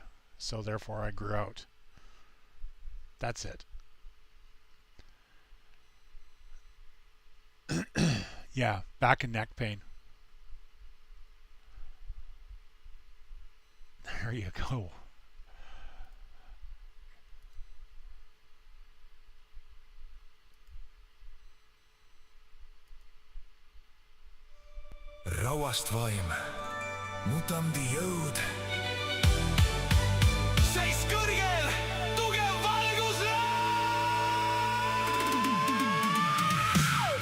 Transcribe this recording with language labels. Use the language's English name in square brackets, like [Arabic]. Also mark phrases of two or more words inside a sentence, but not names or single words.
[English] So therefore I grew out. That's it. Yeah, back and neck pain. There you go. [Estonian] Rauast vaim, mutandi jõud. Seis kõrgel, tugev valguslaam.